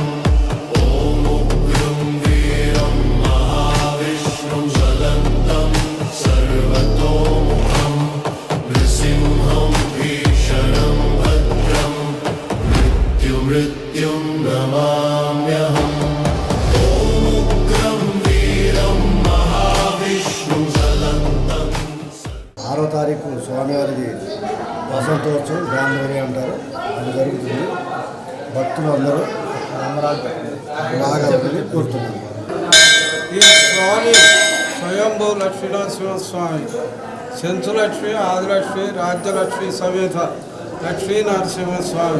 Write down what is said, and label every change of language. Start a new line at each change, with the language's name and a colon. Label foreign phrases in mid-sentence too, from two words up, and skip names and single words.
Sanskrit: ॐ उग्रं वीरं महाविष्णुं ज्वलन्तं सर्वतोमुखं नृसिंहं भीषणं भद्रं मृत्युं नमाम्यहम्। ॐ उग्रं वीरं महाविष्णुं ज्वलन्तं।
Telugu: 6వ తారీఖు స్వామివారిది వసంతోత్సవం గాంధీ అంటారు, అది జరుగుతుంది. భక్తులు అందరూ రాగాలని కోరుతున్నారు. ఈ స్వామి స్వయంభూ లక్ష్మీనరసింహ స్వామి సెంచులక్ష్మి, ఆదిలక్ష్మి, రాజ్యలక్ష్మి సమేత లక్ష్మీ నరసింహ స్వామి.